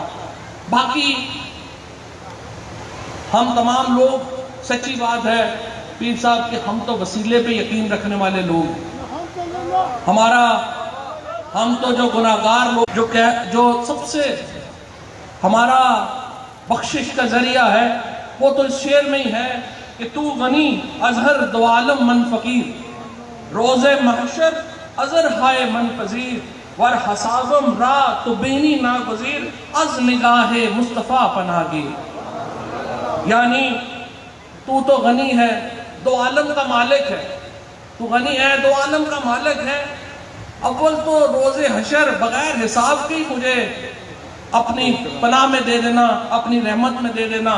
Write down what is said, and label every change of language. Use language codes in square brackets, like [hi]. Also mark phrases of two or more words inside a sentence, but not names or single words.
[ur] باقی ہم تمام لوگ، سچی بات ہے پیر صاحب کہ ہم تو وسیلے پہ یقین رکھنے والے لوگ، ہم تو جو گناہگار لوگ، جو سب سے ہمارا بخشش کا ذریعہ ہے وہ تو اس شعر میں ہی ہے کہ [fa] تو غنی ازہر دو عالم من فقیر، روز محشر ازر ہائے من پذیر، ور حسابم را تو بینی ناگزیر، از نگاہ مصطفیٰ پناہ گیر۔ [ur] یعنی تو تو غنی ہے، دو عالم کا مالک ہے، تو غنی ہے، دو عالم کا مالک ہے، اول تو روز حشر بغیر حساب کی مجھے اپنی پناہ میں دے دینا، اپنی رحمت میں دے دینا۔